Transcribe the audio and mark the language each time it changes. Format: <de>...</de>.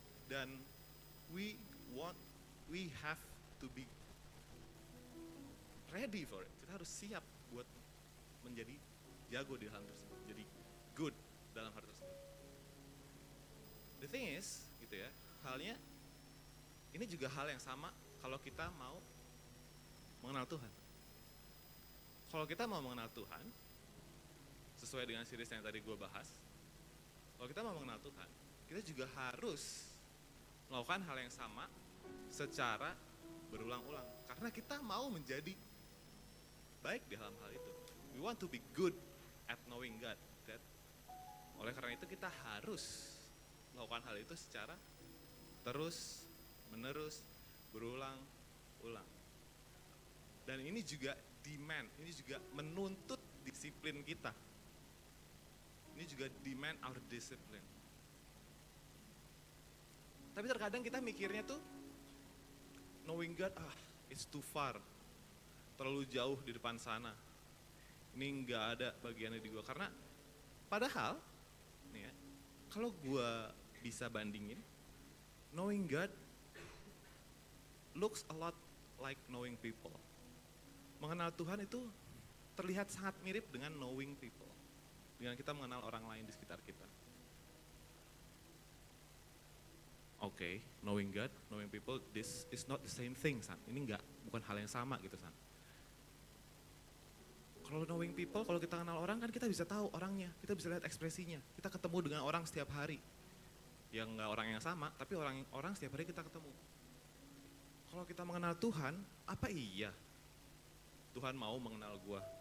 <en>Dan we have to be ready for it.</en> <id>Kita harus siap buat menjadi jago di hal tersebut, jadi good dalam hal tersebut.</id> <en>The thing is,</en> <id>gitu ya, halnya ini juga hal yang sama kalau kita mau mengenal Tuhan. Kalau kita mau mengenal Tuhan, sesuai dengan series yang tadi gue bahas, kalau kita mau mengenal Tuhan, kita juga harus melakukan hal yang sama secara berulang-ulang. Karena kita mau menjadi baik di dalam hal itu. We want to be good at knowing God. Oleh karena itu kita harus melakukan hal itu secara terus menerus, berulang-ulang. Dan ini juga demand, ini juga menuntut disiplin kita. Ini juga</id> <en>demand our discipline.</en> <id>Tapi terkadang kita mikirnya tuh,</id> <en>knowing God, it's too far,</en> <id>terlalu jauh di depan sana. Ini nggak ada bagiannya di gue. Karena padahal, nih ya, kalau gue bisa bandingin,</id> <en>knowing God looks a lot like knowing people.</en> <id>Mengenal Tuhan itu terlihat sangat mirip dengan</id> <en>knowing people,</en> <id>dengan kita mengenal orang lain di sekitar kita.</id> <en>Oke, knowing God, knowing people, this is not the same thing, San.</en> <id>Ini bukan hal yang sama gitu, San. Kalau knowing people, kalau kita kenal orang kan kita bisa tahu orangnya, kita bisa lihat ekspresinya. Kita ketemu dengan orang setiap hari. Yang nggak orang yang sama, tapi orang setiap hari kita ketemu. Kalau kita mengenal Tuhan, apa iya Tuhan mau mengenal gue?</id>